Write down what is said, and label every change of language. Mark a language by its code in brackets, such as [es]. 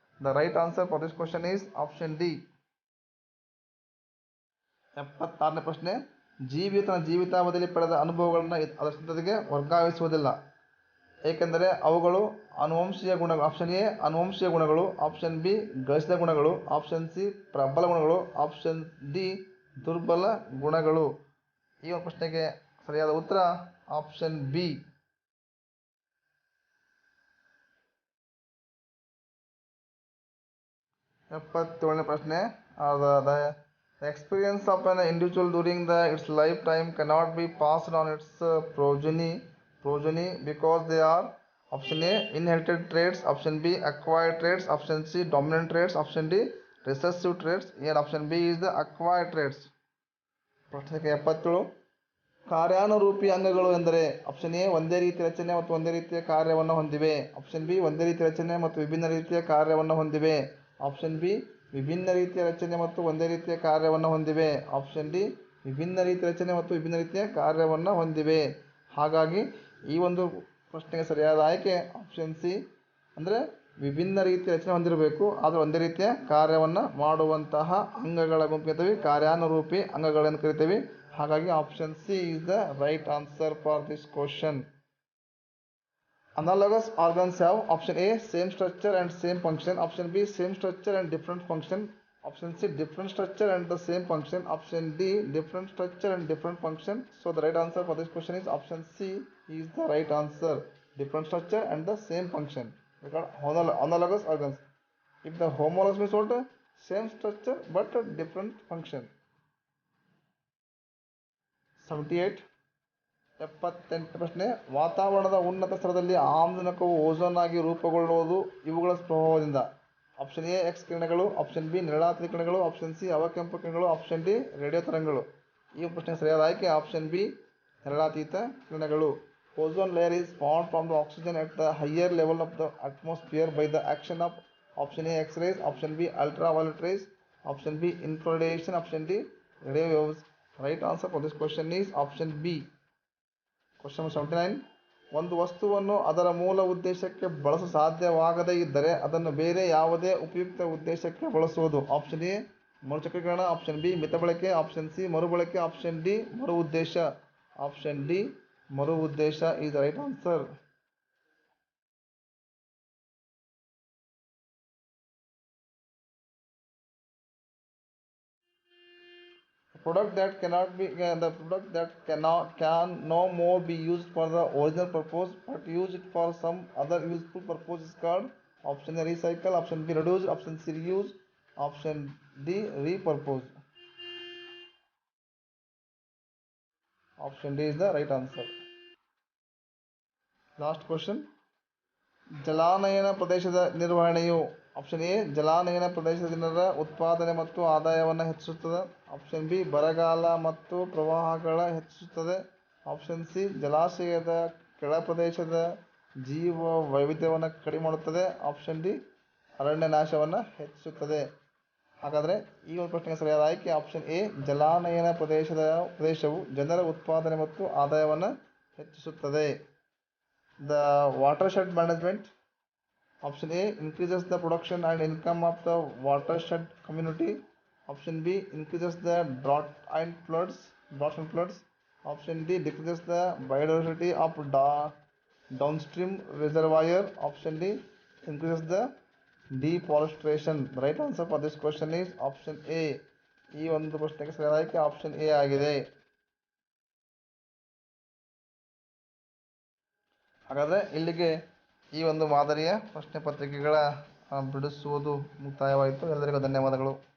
[en] The right answer for this question is option D. [kn] 76ನೇ ಪ್ರಶ್ನೆ. ಜೀವಿಯು ತನ್ನ ಜೀವಿತಾವಧಿಯಲ್ಲಿ ಪಡೆದ ಅನುಭವಗಳನ್ನು ಅದರ ಜೊತೆಗೆ ವರ್ಗಾಯಿಸುವುದಿಲ್ಲ, ಏಕೆಂದರೆ ಅವುಗಳು ಆನುವಂಶಿಕ ಗುಣಗಳು. ಆಪ್ಷನ್ ಎ ಆನುವಂಶಿಕ ಗುಣಗಳು, ಆಪ್ಷನ್ ಬಿ ಗಳಿಸಿದ ಗುಣಗಳು, ಆಪ್ಷನ್ ಸಿ ಪ್ರಬಲ ಗುಣಗಳು, ಆಪ್ಷನ್ ಡಿ ದುರ್ಬಲ ಗುಣಗಳು. ಈ ಒಂದು ಪ್ರಶ್ನೆಗೆ ಸರಿಯಾದ ಉತ್ತರ ಆಪ್ಷನ್ ಬಿ. 77ನೇ ಪ್ರಶ್ನೆ. [en] The experience of an individual during its lifetime cannot be passed on its progeny because they are option A inherited traits, option B acquired traits, option C dominant traits, option D recessive traits, and option B is the acquired traits. [kn] ಪ್ರಶ್ನೆ 77. ಕಾರ್ಯಾನುರೂಪಿ ಅಂಗಗಳು ಎಂದರೆ option A ಒಂದೇ ರೀತಿಯ ರಚನೆ ಮತ್ತು ಒಂದೇ ರೀತಿಯ ಕಾರ್ಯವನ್ನು ಹೊಂದಿವೆ, ಆಪ್ಷನ್ ಬಿ ಒಂದೇ ರೀತಿಯ ರಚನೆ ಮತ್ತು ವಿಭಿನ್ನ ರೀತಿಯ ಕಾರ್ಯವನ್ನು ಹೊಂದಿವೆ, ಆಪ್ಷನ್ ಬಿ ವಿಭಿನ್ನ ರೀತಿಯ ರಚನೆ ಮತ್ತು ಒಂದೇ ರೀತಿಯ ಕಾರ್ಯವನ್ನು ಹೊಂದಿವೆ, ಆಪ್ಷನ್ ಡಿ ವಿಭಿನ್ನ ರೀತಿಯ ರಚನೆ ಮತ್ತು ವಿಭಿನ್ನ ರೀತಿಯ ಕಾರ್ಯವನ್ನು ಹೊಂದಿವೆ. ಹಾಗಾಗಿ ಈ ಒಂದು ಪ್ರಶ್ನೆಗೆ ಸರಿಯಾದ ಆಯ್ಕೆ ಆಪ್ಷನ್ ಸಿ. ಅಂದರೆ ವಿಭಿನ್ನ ರೀತಿಯ ರಚನೆ ಹೊಂದಿರಬೇಕು, ಆದರೆ ಒಂದೇ ರೀತಿಯ ಕಾರ್ಯವನ್ನು ಮಾಡುವಂತಹ ಅಂಗಗಳ ಗುಂಪು ಕರಿತೀವಿ ಕಾರ್ಯಾನುರೂಪಿ ಅಂಗಗಳನ್ನು ಕರಿತೀವಿ. ಹಾಗಾಗಿ option C [en] is the right answer for this question. Analogous organs have option A same structure and same function, option B same structure and different function, option C different structure and the same function, option D different structure and different function. So the right answer for this question is option C is the right answer, different structure and the same function. Because analogous organs, if the homologous means what? Same structure but different function. [kn] 78. 78 ಪ್ರಶ್ನೆ. ವಾತಾವರಣದ ಉನ್ನತ ಸ್ತರದಲ್ಲಿ ಆಮ್ಲಜನಕವು ozone ಆಗಿ ರೂಪುಗೊಳ್ಳುವುದು ಇವುಗಳ ಪ್ರಭಾವದಿಂದ. Option A X ಕಿರಣಗಳು, option B ನೇರಳಾತೀತ ಕಿರಣಗಳು, option C ಅವಕೆಂಪು ಕಿರಣಗಳು, option D radio ತರಂಗಗಳು. ಈ ಪ್ರಶ್ನೆಗೆ ಸರಿಯಾದ ಆಯ್ಕೆ ಆಪ್ಷನ್ ಬಿ ನೇರಳಾತೀತ ಕಿರಣಗಳು. [en] Ozone layer is formed from the oxygen at the higher level of the atmosphere by the action of option A X-rays, option B ultraviolet rays, option B infrared radiation, option D radio waves. Right answer for this question is option B. Question number 79. [kn] ಒಂದು ವಸ್ತುವನ್ನು ಅದರ ಮೂಲ ಉದ್ದೇಶಕ್ಕೆ ಬಳಸಲು ಸಾಧ್ಯವಾಗದೇ ಇದ್ದರೆ ಅದನ್ನು ಬೇರೆ ಯಾವುದೇ ಉಪಯುಕ್ತ ಉದ್ದೇಶಕ್ಕೆ ಬಳಸುವುದು. ಆಪ್ಷನ್ ಎ ಮರುಚಕ್ರೀಕರಣ, ಆಪ್ಷನ್ ಬಿ ಮಿತ ಬಳಕೆ, ಆಪ್ಷನ್ ಸಿ ಮರುಬಳಕೆ, ಆಪ್ಷನ್ ಡಿ ಮರು ಉದ್ದೇಶ. [en] Option D ಮರು ಉದ್ದೇಶ is the right answer. The product that can no more be used for the original purpose but use it for some other useful purpose is called option A recycle, option B reduce, option C reuse, option D repurpose. Option D is the right answer. Last question. [kn] ಜಲಾನಯನ ಪ್ರದೇಶದ ನಿರ್ವಹಣೆಯು option A ಜಲಾನಯನ ಪ್ರದೇಶದ ಜನರ ಉತ್ಪಾದನೆ ಮತ್ತು ಆದಾಯವನ್ನು ಹೆಚ್ಚಿಸುತ್ತದೆ, ಆಪ್ಷನ್ ಬಿ ಬರಗಾಲ ಮತ್ತು ಪ್ರವಾಹಗಳ ಹೆಚ್ಚಿಸುತ್ತದೆ, ಆಪ್ಷನ್ ಸಿ ಜಲಾಶಯದ ಕೆಳ ಪ್ರದೇಶದ ಜೀವ ವೈವಿಧ್ಯವನ್ನು ಕಡಿಮೆ ಮಾಡುತ್ತದೆ, ಆಪ್ಷನ್ ಡಿ ಅರಣ್ಯ ನಾಶವನ್ನು ಹೆಚ್ಚಿಸುತ್ತದೆ. ಹಾಗಾದರೆ ಈ ಒಂದು ಪ್ರಶ್ನೆಗೆ ಸರಿಯಾದ ಆಯ್ಕೆ ಆಪ್ಷನ್ ಎ. ಜಲಾನಯನ ಪ್ರದೇಶವು ಜನರ ಉತ್ಪಾದನೆ ಮತ್ತು ಆದಾಯವನ್ನು ಹೆಚ್ಚಿಸುತ್ತದೆ. [en] The watershed management option A increases the production and income of the watershed community. Option B increases the drought and floods. Option D decreases the biodiversity of downstream reservoir. Option D increases the deforestation. The right answer for this question is option A. [kn] ಈ ಒಂದು ಪ್ರಶ್ನೆಗೆ ಸರಿಯಾದ ಆಯ್ಕೆ option A ಆಗಿದೆ. ಹಾಗಾದರೆ ಇಲ್ಲಿಗೆ ಈ ಒಂದು ಮಾದರಿಯ ಪ್ರಶ್ನೆ ಪತ್ರಿಕೆಗಳ ಬಿಡಿಸುವುದು ಮುಕ್ತಾಯವಾಯಿತು. ಎಲ್ಲರಿಗೂ ಧನ್ಯವಾದಗಳು.